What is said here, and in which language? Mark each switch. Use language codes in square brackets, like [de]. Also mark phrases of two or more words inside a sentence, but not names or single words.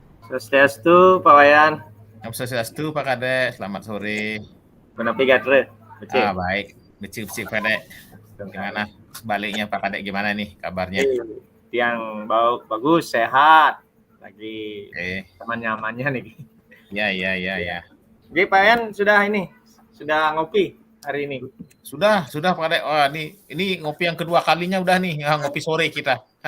[id] Swastiastu, Pak Wayan. Om Swastiastu, Pak Kade. Selamat sore. [ban] Menepi Gatre. [id] Baik. Becik-becik, Pak Kade. Gimana sebaliknya, Pak Kade? Gimana nih kabarnya? Yang bagus, sehat. Lagi teman-nyamannya nih. Iya. Oke, Pak Wayan sudah ngopi hari ini? Sudah, Pak Kade. Oh, ini ngopi yang kedua kalinya udah nih, ngopi sore kita.